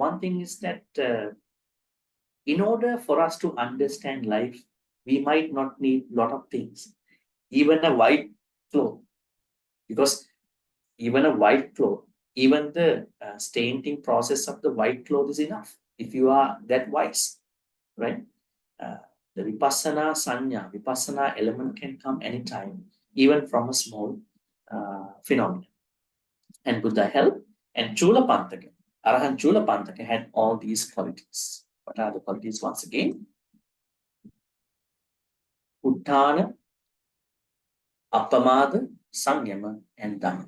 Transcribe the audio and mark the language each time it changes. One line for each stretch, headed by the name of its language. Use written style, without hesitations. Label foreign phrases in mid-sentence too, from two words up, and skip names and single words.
English: One thing is that in order for us to understand life, we might not need a lot of things, even a white cloth, because even a white cloth, even the staining process of the white cloth is enough if you are that wise, right? The
Pali: vipassana sanya,
English: vipassana element can come anytime, even from a small phenomenon. And Buddha helped, and Chulapantaka, Arahant Chulapantaka had all these qualities. What are the qualities once again?
Pali: Uttana, Appamada, Samyama,
English: and Dhamma.